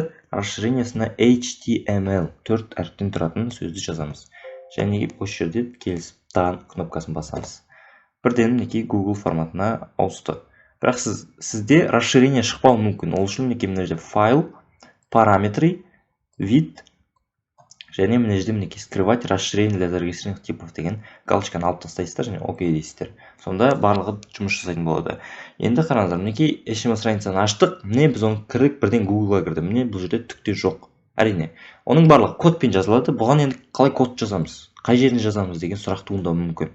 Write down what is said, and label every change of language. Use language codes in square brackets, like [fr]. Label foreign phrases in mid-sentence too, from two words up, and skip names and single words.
[kk] Расширениесіне HTML 4 әріптен тұратын сөзді жазамыз. Және осы жерде келісіп таған кнопкасын басамыз. Бірден мінекей Google форматына ауысты. Бірақ сізде расширение шықпауы мүмкін. Ол үшін мінекей мына жерде файл, параметры, вид және мына жерде мінекей [ru] скрывать расширение для зарегистрированных типов [kk] деген галочканы алып тастайсыздар және ОК дейсіздер. Сонда барлығы жұмыс жасайтын болады. Енді қараңыздар, мінекей HTML страницаны аштық. Міне біз оны кірдік, бірден Google-ға кірді. Міне бұл жерде түкте жоқ. Әрине, оның барлығы кодпен жазылады. Бұған енді қалай код жазамыз? Қай жеріне жазамыз деген сұрақ туындауы мүмкін.